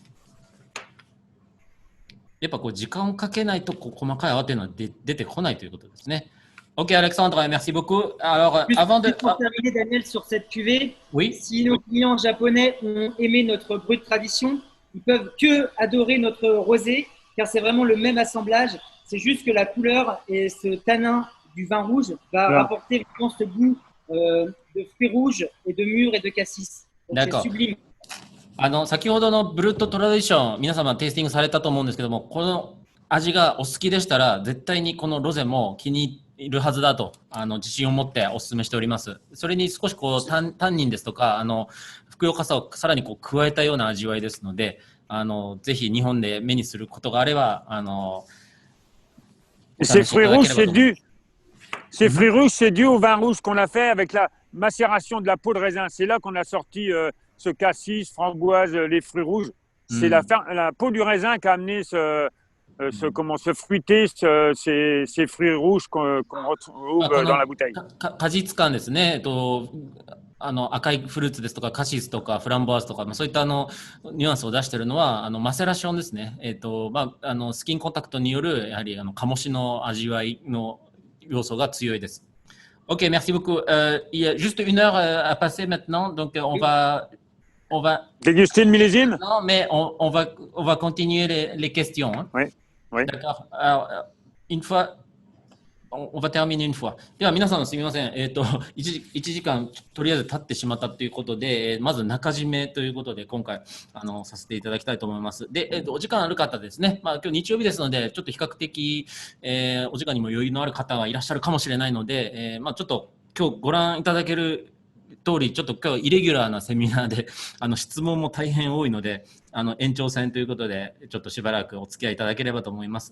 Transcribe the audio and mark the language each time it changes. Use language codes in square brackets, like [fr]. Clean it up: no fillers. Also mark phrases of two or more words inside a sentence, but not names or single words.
[ja] やっぱこう時間をかけないとこう細かい泡というのは出てこないということですね。 [fr] Ok Alexandre, merci beaucoup. Alors, avant de... Pour terminer Daniel sur cette cuvée, oui. Si nos clients japonais ont aimé notre brut tradition, ils peuvent que adorer notre rosé car c'est vraiment le même assemblage. C'est juste que la couleur et ce tanin du vin rouge va rapporter vraiment ce goût de fruits rouges et de mûres et de cassis. C'est sublime. [ja] 先ほどのブルットトラディション、皆様テイスティングされたと思うんですけども、この味がお好きでしたら、絶対にこのロゼも気に入るはずだと自信を持ってお勧めしております。それに少しこうタンニンですとかふくよかさをさらにこう加えたような味わいですので、ぜひ日本で目にすることがあれば [fr] Ces fruits rouges, c'est dû au vin rouge qu'on a fait avec la macération de la peau de raisin. C'est là qu'on a sorti ce cassis, framboise, les fruits rouges. C'est la peau du raisin qui a amené ce fruité, ces fruits rouges qu'on retrouve dans la bouteille. [ja] 果実感ですね。赤いフルーツですとかカシスとかフランボワーズとか、そういったニュアンスを出しているのはマセラションですね。スキンコンタクトによるやはり醸しの味わいの要素が強いです。 [fr] Ok, merci beaucoup. Il y a juste une heure à passer maintenant, donc on va déguster le millésime. Non, mais on va continuer les questions. Hein. Oui. D'accord. Alors, une fois. On va terminer une fois. [ja] では皆さんすみません。1時間とりあえず経ってしまったということで、まず中締めということで今回させていただきたいと思います。で、お時間ある方ですね。今日日曜日ですので、ちょっと比較的、お時間にも余裕のある方がいらっしゃるかもしれないので、ちょっと今日ご覧いただける通り、ちょっと今日イレギュラーなセミナーで質問も大変多いので延長戦ということでちょっとしばらくお付き合いいただければと思います。